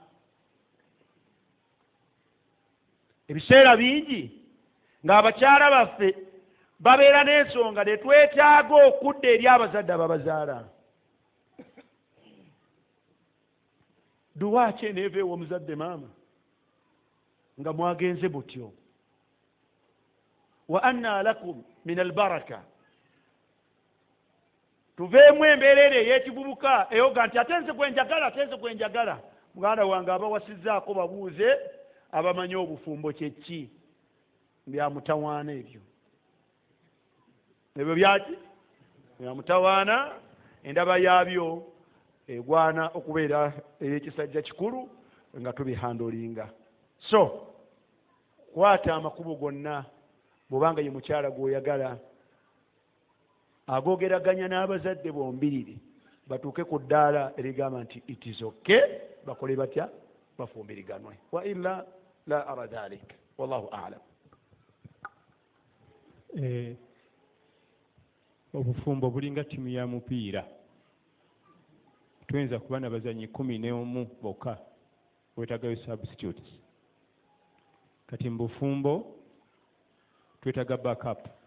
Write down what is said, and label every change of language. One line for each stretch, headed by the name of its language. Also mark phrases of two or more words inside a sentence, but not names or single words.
Ganda: Ebiseera bingi ng'abakyala baffe babeera n'ensonga ne twetaaga okudda eri abazadde ababazaala. Duwa ki eneeva ew'omuzadde maama nga mwagenze butyo?
Arabic: وأن لكم من البركة,
Ganda: tuveemu embeera ey'ekivubuka eyoga nti ate nze gwenjagala. Muganda wange abawasizzaako babuuze abamanyi obufumbo kyeki, bya mutawaana ebyo byaki bya mutawaana. Endaba yaabyo egwana okubeera ey'ekisajja kikulu nga tubihandolinga. So kwata amakubo gonna bw'obanga ye mukyala gw'oyagala, agoogeraganya n'abazadde bombiriri batuuke ku ddaala erigamba nti
English: it is okay,
Ganda: bakole batya? Bafumbiriganwe.
Arabic: وإلا لا أرى ذلك والله أعلم.
Ganda: Obufumbo bulinga ttiimu ya mupiira. Tuyinza kuba n'abazanyi 11 bokka, wetagayo substitutes. Kati mu bufumbo twetaga backup.